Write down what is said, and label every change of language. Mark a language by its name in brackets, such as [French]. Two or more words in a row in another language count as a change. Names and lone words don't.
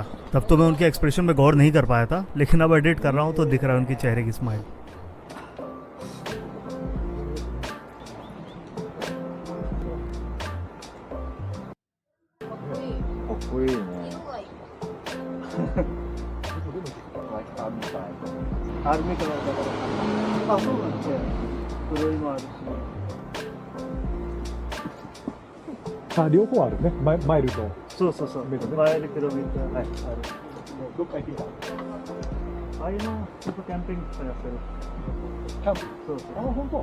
[Hindi] तब तो मैं उनके एक्सप्रेशन में गौर नहीं कर पाया था, लेकिन अब एडिट कर रहा हूँ तो दिख रहा है उनके चेहरे की स्माइल। आर्मी का [Japanese] 両方あるね、マイルと。そうそうそう。マイルキロメーター。はい。どっか行ってきた。ああいうのちょっとキャンピングとかやってる。キャンプ。そうそう。あ、本当。